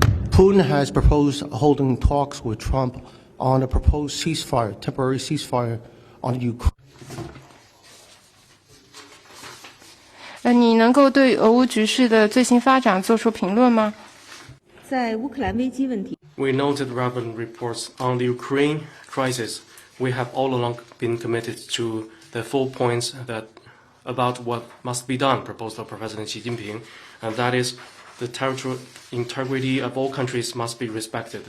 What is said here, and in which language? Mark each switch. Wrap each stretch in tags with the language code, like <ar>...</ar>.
<en>Putin has proposed holding talks with Trump on a proposed ceasefire, temporary ceasefire on Ukraine.</en> <zh>你能够对俄乌局势的最新发展做出评论吗？在乌克兰危机问题，</zh> <en>We noted relevant reports on the Ukraine crisis. We have all along been committed to the 4 points about what must be done proposed by President Xi Jinping, and that is the territorial integrity of all countries must be respected.</en>